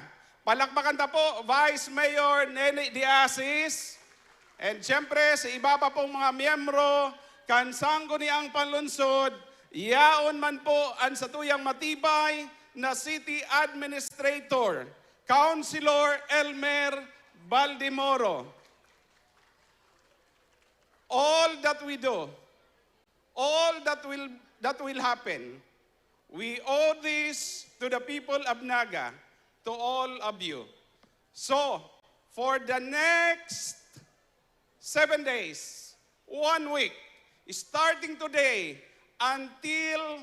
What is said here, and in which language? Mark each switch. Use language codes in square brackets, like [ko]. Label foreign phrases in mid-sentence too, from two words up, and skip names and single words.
[bik] Palakpakan ta po Vice Mayor Nene Diasis, and siyempre sa iba pa pong mga miyembro kan sangguniang panlunsod, yaon man po ang satuyang matibay na [en] City Administrator, [bik] Councilor Elmer Baldimoro. [en] All that we do, all that will happen, we owe this to the people of Naga, to all of you. So, for the next 7 days, 1 week, starting today until